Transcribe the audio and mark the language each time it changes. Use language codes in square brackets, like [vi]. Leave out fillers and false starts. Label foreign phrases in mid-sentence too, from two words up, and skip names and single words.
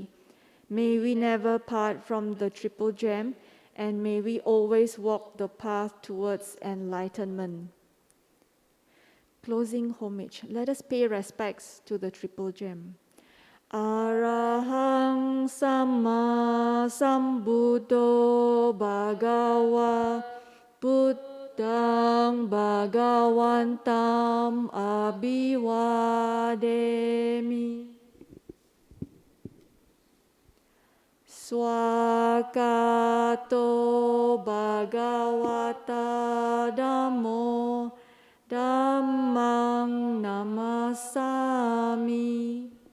[en] May we never part from the Triple Gem, and may we always walk the path towards enlightenment. Closing homage. Let us pay respects to the Triple Gem. [pi] Arahang Samma Sambuddho Bhagava Buddhang Bhagavantam Abhivademi. Swakato Bhagavata Dhammo Dhammang Namasami.